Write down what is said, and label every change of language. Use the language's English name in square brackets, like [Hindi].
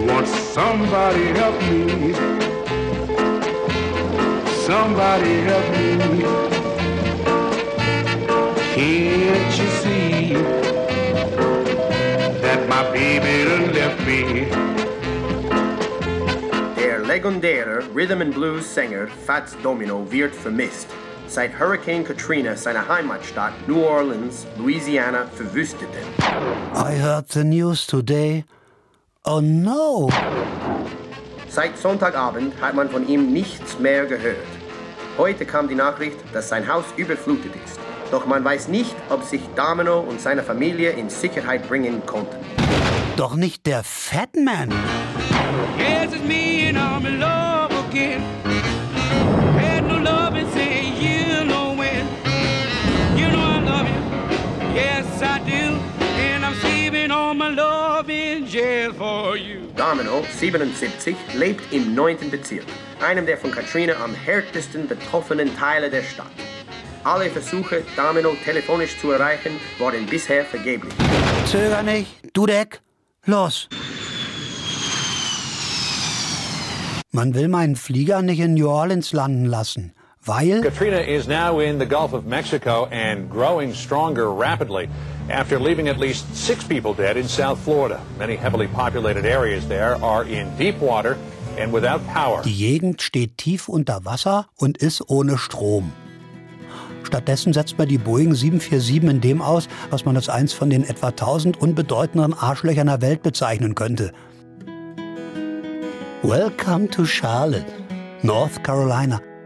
[English] Won't somebody help me? Somebody help me. Can't you see that my baby done left me? [German] Legendärer Rhythm and Blues Sänger Fats Domino wird vermisst, seit Hurricane Katrina seine Heimatstadt New Orleans, Louisiana, verwüstete. [English] I heard the news today. Oh no! [German] Seit Sonntagabend hat man von ihm nichts mehr gehört. Heute kam die Nachricht, dass sein Haus überflutet ist. Doch man weiß nicht, ob sich Domino und seine Familie in Sicherheit bringen konnten. Doch nicht der Fat Man! [English] Yes, it's me and I'm in love again. Had no love and say you know when. You know I love you. Yes, I do. And I'm saving all my love in jail for you. [German] Domino, 77, lebt im 9. Bezirk, einem der von Katrina am härtesten betroffenen Teile der Stadt. Alle Versuche, Domino telefonisch zu erreichen, wurden bisher vergeblich. Zöger nicht, Dudek, los! Man will meinen Flieger nicht in New Orleans landen lassen, weil... [English] Katrina is now in the Gulf of Mexico and growing stronger rapidly after leaving at least 6 people dead in South Florida. Many heavily populated areas there are in deep water and without power. [German] Die Gegend steht tief unter Wasser und ist ohne Strom. Stattdessen setzt man die Boeing 747 in dem aus, was man als eins von den etwa 1000 unbedeutenderen Arschlöchern der Welt bezeichnen könnte. [English] Welcome to Charlotte, North Carolina.